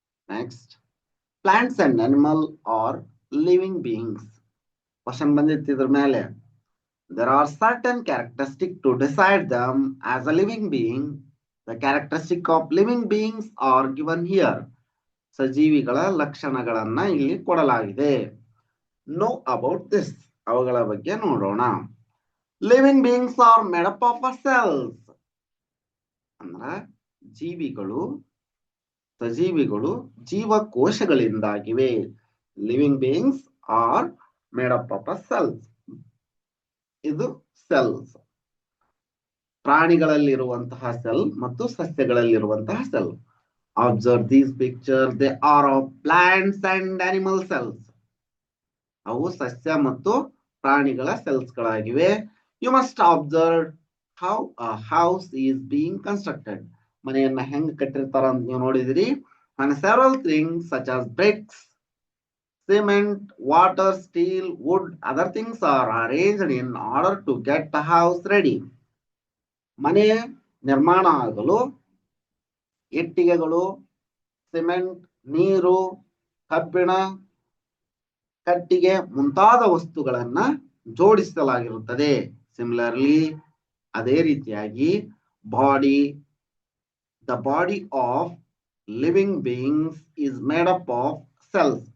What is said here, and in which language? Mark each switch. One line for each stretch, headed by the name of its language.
English: Next, plants and animal are living beings.
Kannada: Question ಬಂದಿತ್ತು ಇದ್ರ ಮೇಲೆ.
English: There are certain characteristics to decide them as a living being. The characteristic of living beings are given here.
Kannada: ಸಜೀವಿಗಳ ಲಕ್ಷಣಗಳನ್ನ ಇಲ್ಲಿ ಕೊಡಲಾಗಿದೆ.
English: Know about this.
Kannada: ಅವುಗಳ ಬಗ್ಗೆ ನೋಡೋಣ.
English: Living beings are made up of cells.
Kannada: ಅಂದ್ರ ಜೀವಿಗಳು, ಸಜೀವಿಗಳು ಜೀವಕೋಶಗಳಿಂದಾಗಿವೆ.
English: Living beings are made up of cells.
Kannada: ಇದು cells. ಪ್ರಾಣಿಗಳಲ್ಲಿರುವಂತಹ cell ಮತ್ತು ಸಸ್ಯಗಳಲ್ಲಿರುವಂತಹ cell.
English: Observe these pictures. They are of plants and animal cells.
Kannada: ಅವು ಸಸ್ಯ ಮತ್ತು ಪ್ರಾಣಿಗಳ ಸೆಲ್ಸ್ ಗಳಾಗಿವೆ.
English: You must observe how a house is being constructed.
Kannada: ಮನೆಯನ್ನ ಹೆಂಗ್ ಕಟ್ಟಿರ್ತಾರ ಅಂತ ನೀವು ನೋಡಿದಿರಿ.
English: And several things such as bricks, cement, water, steel, wood, other things are arranged in order to get the house ready.
Kannada: ಮನೆ ನಿರ್ಮಾಣ ಆಗಲು ಇಟ್ಟಿಗೆಗಳು, cement, ನೀರು, ಕಬ್ಬಿಣ, ಕಟ್ಟಿಗೆ ಮುಂತಾದ ವಸ್ತುಗಳನ್ನ ಜೋಡಿಸಲಾಗಿರುತ್ತದೆ.
English: similarly,
Kannada: ಅದೇ ರೀತಿಯಾಗಿ
English: Body, the body of living beings is made up of cells.